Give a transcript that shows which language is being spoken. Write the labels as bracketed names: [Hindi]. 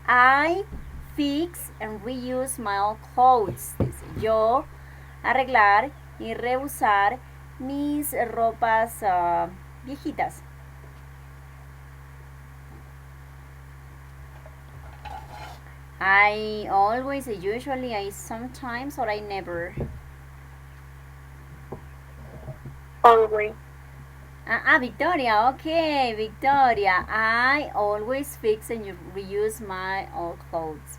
[English] I fix and reuse my old clothes. [Spanish] Dice, yo arreglar y reusar mis ropas viejitas. [English] I always, usually, I sometimes, or I never. Always. Victoria, okay, Victoria. I always fix and reuse my old clothes.